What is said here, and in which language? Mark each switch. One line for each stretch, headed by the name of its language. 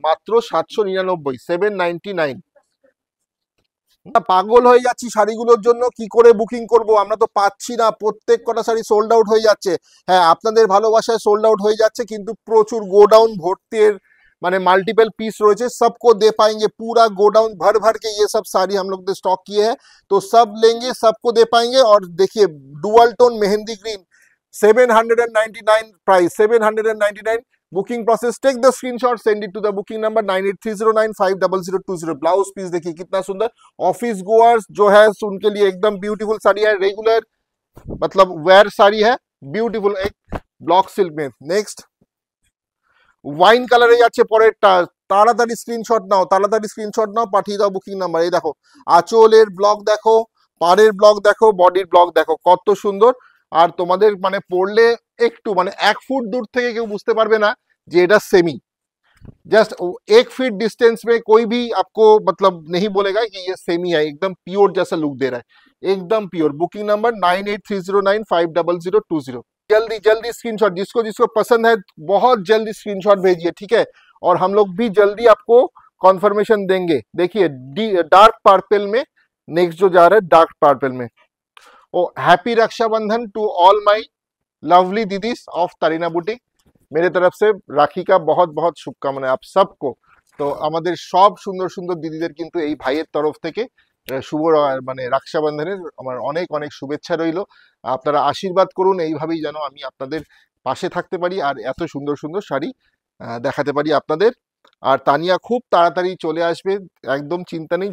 Bangla: মাত্র 799, 799। পাগল হয়ে যাচ্ছি শাড়িগুলোর জন্য, কি করে বুকিং করব? আমরা তো পাচ্ছি না, প্রত্যেক কটা শাড়ি সোল্ড আউট হয়ে যাচ্ছে। হ্যাঁ, আপনাদের ভালোবাসায় সোল্ড আউট হয়ে যাচ্ছে, কিন্তু প্রচুর গোডাউন ভর্তি এর মানে
Hindi: मल्टीपल पीस रोचे, सबको दे पाएंगे। पूरा गोडाउन भर भर के ये सब साड़ी हम लोग ने स्टॉक किए हैं, तो सब लेंगे, सबको दे पाएंगे। और देखिए dual tone mehndi green, 799 price, 799।
English: Booking process, take the screenshot, send it to the booking number 9830950020।
Hindi: Blouse piece देखिए कितना सुंदर। ऑफिस गोअर्स जो है उनके लिए एकदम ब्यूटीफुल साड़ी है, रेगुलर मतलब वेयर साड़ी है, ब्यूटीफुल एक ब्लॉक सिल्क में।
Bangla: नेक्स्ट ওয়াইন কালারে যাচ্ছে পরেরটা। তাড়াতাড়ি স্ক্রিনশট নাও, পাঠিয়ে দাও বুকিং নাম্বার। এই দেখো আঁচলের ব্লক দেখো, পাড়ের ব্লক দেখো, বডির ব্লক দেখো, কত সুন্দর। আর তোমাদের মানে পড়লে একটু মানে 1 ফুট দূর থেকে কেউ বুঝতে পারবে না যে এটা সেমি।
Hindi: जस्ट 1 फीट डिस्टेंस में कोई भी आपको मतलब नहीं बोलेगा कि ये सेम ही है, एकदम प्योर जैसा लुक दे रहा है, एकदम प्योर। Booking number 9830950020। जल्दी जल्दी स्क्रीनशॉट, जिसको जिसको पसंद है बहुत जल्दी स्क्रीनशॉट भेजिए, ठीक है। और हम लोग भी जल्दी आपको कॉन्फर्मेशन देंगे। देखिए डार्क पर्पल में नेक्स्ट जो जा रहा है, डार्क पर्पल में।
English: Oh happy Raksha Bandhan to all my lovely didis of Tarina boutique.
Hindi: मेरे तरफ से রাখি का बहुत बहुत শুভকামনা आप सबको।
Bangla: তো আমাদের সব সুন্দর সুন্দর দিদিদের কিন্তু এই ভাইয়ের তরফ থেকে শুভ মানে রক্ষাবন্ধনের আমার অনেক অনেক শুভেচ্ছা রইলো। আপনারা আশীর্বাদ করুন এইভাবেই যেন আমি আপনাদের পাশে থাকতে পারি আর এত সুন্দর সুন্দর শাড়ি দেখাতে পারি আপনাদের। আর তানিয়া খুব তাড়াতাড়ি চলে আসবে, একদম চিন্তা নেই।